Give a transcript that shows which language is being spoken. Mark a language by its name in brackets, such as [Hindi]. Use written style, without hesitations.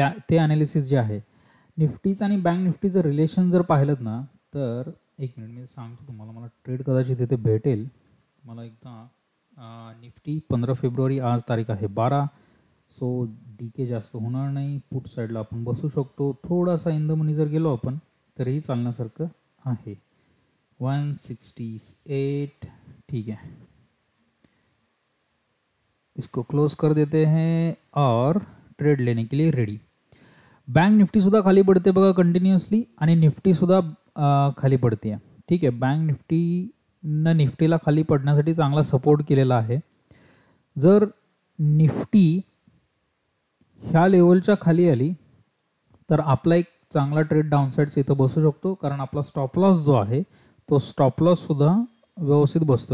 [Marathi] ते ॲनालिसिस जे आहे निफ्टीचं आणि बँक निफ्टीचं रिलेशन जर पाहिलं ना तर एक मिनिट मी सांगतो तुम्हाला, मला ट्रेड कदाचित इथे भेटेल. मला एकदा निफ्टी 15 फेब्रुवारी आज तारीख आहे 12. सो डीके जास्त होणार नाही. पुट साईडला आपण बसू शकतो. थोडासा इन द मनी जर गेलो आपण तरीही चालण्यासारखं आहे. 168. [Hindi] ठीक है, इसको क्लोज कर देते हैं और ट्रेड लेने के लिए रेडी. [Marathi] बँक निफ्टी सुद्धा खाली पडते बघा कंटिन्युअसली आणि निफ्टी सुद्धा खाली पडते. ठीक आहे, बँक निफ्टीला खाली पडण्यासाठी चांगला सपोर्ट केलेला आहे. जर निफ्टी ह्या लेवलच्या खाली आली तर आपला एक चांगला ट्रेड डाऊन साईड्स इथं बसू शकतो, कारण आपला स्टॉप लॉस जो आहे तो स्टॉप लॉस सुद्धा व्यवस्थित बसतो.